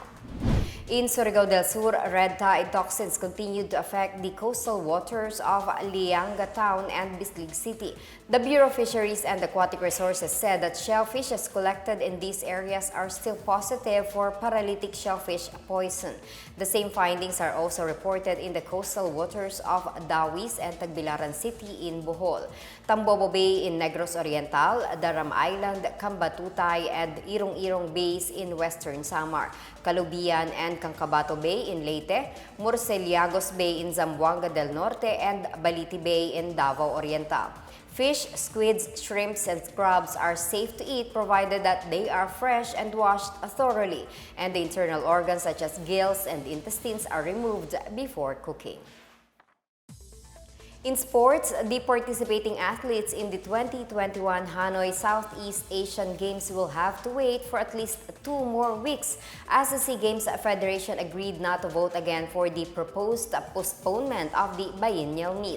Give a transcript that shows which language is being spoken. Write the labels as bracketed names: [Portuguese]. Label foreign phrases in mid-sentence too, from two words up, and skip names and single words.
[English] In Surigao del Sur, red tide toxins continued to affect the coastal waters of Lianga Town and Bislig City. The Bureau of Fisheries and Aquatic Resources said that shellfishes collected in these areas are still positive for paralytic shellfish poison. The same findings are also reported in the coastal waters of Dawis and Tagbilaran City in Bohol, Tambobo Bay in Negros Oriental, Daram Island, Cambatutay, and Irong-Irong Bays in Western Samar, Calubian and Cancabato Bay in Leyte, Murciélagos Bay in Zamboanga del Norte, and Baliti Bay in Davao Oriental. Fish, squids, shrimps, and crabs are safe to eat provided that they are fresh and washed thoroughly, and the internal organs such as gills and intestines are removed before cooking. In sports, the participating athletes in the 2021 Hanoi Southeast Asian Games will have to wait for at least 2 more weeks as the SEA Games Federation agreed not to vote again for the proposed postponement of the biennial meet.